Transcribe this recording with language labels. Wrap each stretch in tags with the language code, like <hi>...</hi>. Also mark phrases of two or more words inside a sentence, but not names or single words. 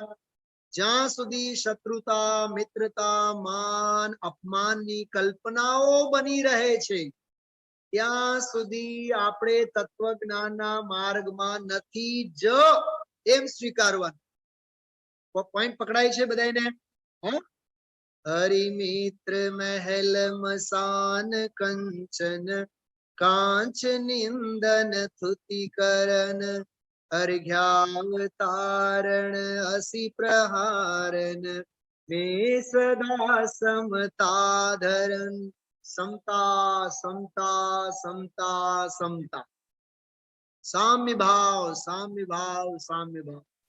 <gu>જ્યાં સુધી શત્રુતા, મિત્રતા, માન, અપમાનની કલ્પનાઓ બની રહે છે, ત્યાં સુધી આપણે તત્વજ્ઞાનના માર્ગમાં નથી જ એમ સ્વીકારવાનું. પોઈન્ટ પકડાય છે બધાને?</gu> <hi>हरिमित्र महेल मसान कंचन कांच निंदन थुतिकरण अर्घ्यावतारण असि प्रहारन में सदा समता धरन. समता समता समता समता, साम्य भाव साम्य भाव साम्य भाव.</hi>